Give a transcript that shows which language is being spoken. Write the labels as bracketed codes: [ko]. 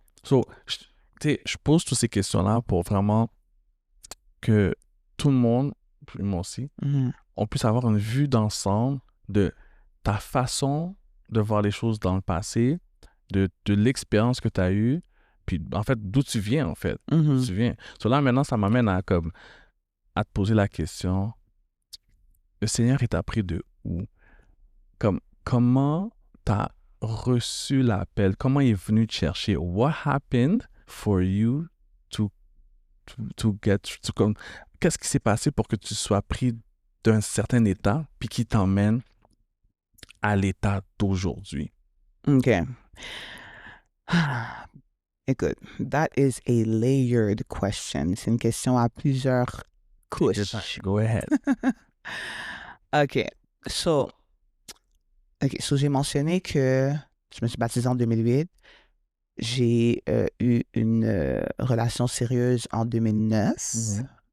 [fr] So, je pose toutes ces questions-là pour vraiment que tout le monde, moi aussi, on puisse avoir une vue d'ensemble de ta façon de voir les choses dans le passé, de l'expérience que tu as eue, puis en fait, d'où tu viens, en fait. D'où tu viens. So là, maintenant, ça m'amène à te poser la question, le Seigneur est appris de où? Comment t'as reçu l'appel? Comment il est venu te chercher? [en] What happened for you to get... [fr] Qu'est-ce qui s'est passé pour que tu sois pris d'un certain état puis qui t'emmène à l'état d'aujourd'hui? OK. [en] Écoute, that is a layered question. [fr] C'est une question à plusieurs couches. [en] Go ahead. OK. [fr] So, j'ai mentionné que je me suis baptisé en 2008. J'ai eu une relation sérieuse en 2009.